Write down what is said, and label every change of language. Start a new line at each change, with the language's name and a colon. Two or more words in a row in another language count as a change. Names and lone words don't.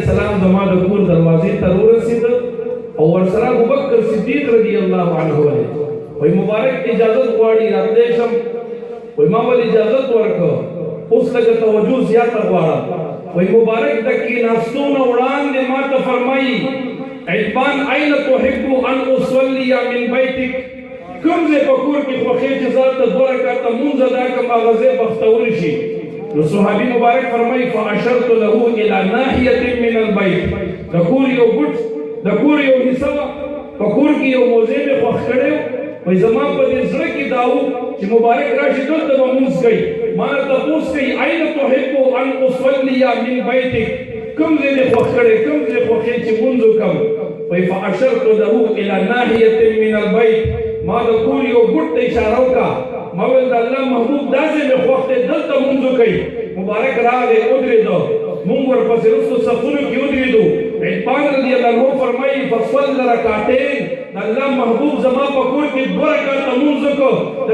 Pashto: السلام زما د کور دروازې ته ورسېد او ورسره ابوبکر صدیق
Arabic: رضی الله عنه
Pashto: وایي مبارک اجازت غواړي راتلی شم وایي ما ولې اجازت ورکړه اوس لږه توجه زیاته غواړم وای مبارک د کیناستونه وړاندې ما ته فرمایي
Arabic: عتبان أين تحب أن أصلي من بيتك
Pashto: کوم ځای په کور کې خوښې چې ځان ته 2 رکعته مونځ ادا کړم هغه ځای بختور شي. نو صحابي مبارک فرمایي
Arabic: فاشرت له الى ناحيه من البيت
Pashto: د کور یو ګټ د کور یو حصہ په کور کې یو موضوع مې خوښ کړی وای زما په دې زړه کې داو چې مبارک راشي دلته به مونځ کوي. ما ته تاسو کوي
Arabic: اين تحب ان اصلي من بيتك
Pashto: کوم ځای دې خوښ کړی کوم ځای خوښې چې مونځ وکړم. وای
Arabic: فاشرت له الى ناحيه من البيت
Pashto: ما د کور یو ګټ ته اشاره وکړه. ما ویل د الله محبوب داسې مې خوښ دی دلته مونځ کوي. مبارک راغی ودرېدو مونږ ورپسې وروسته صفونو کې ودرېدو. عتبان
Arabic: رضی الله عنه
Pashto: فرمایي
Arabic: فصلى رکعتین
Pashto: د الله محبوب زما په کور کې 2 رکعته مونځ وکړو.